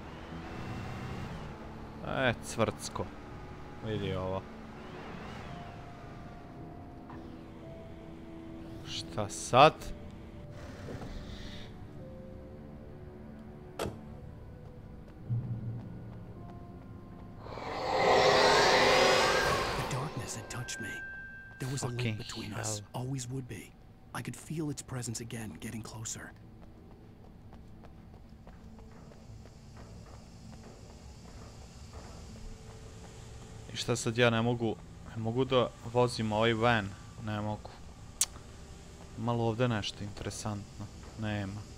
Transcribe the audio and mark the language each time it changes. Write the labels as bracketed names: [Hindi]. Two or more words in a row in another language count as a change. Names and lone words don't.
[Bosnian] cvrcko. Vidi ovo. Šta sad? [English] The darkness had touched me. There was a link between us, always would be. I could feel its presence again, getting closer. [Bosnian] I šta sad ja ne mogu da vozim ovaj van, ne mogu. Malo ovdje nešto interesantno, nema.